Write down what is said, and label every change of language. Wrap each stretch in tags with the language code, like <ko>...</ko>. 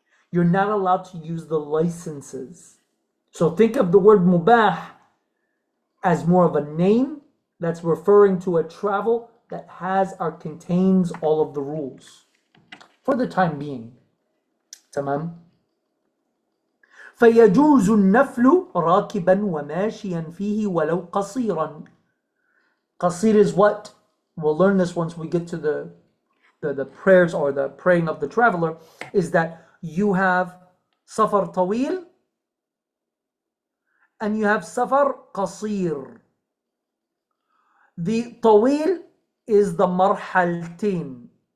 <en>You're not allowed to use the licenses. So think of the word mubah as more of a name that's referring to a travel that has or contains all of the rules for the time being. Tamam?</en> <ar>فيجوز النفل راكبا وماشيا فيه ولو قصيرا.</ar> <en>Qasir is what? We'll learn this once we get to the prayers or the praying of the traveler, is that you have safar tawil and you have safar qasir. The tawil is the marhaltin.</en>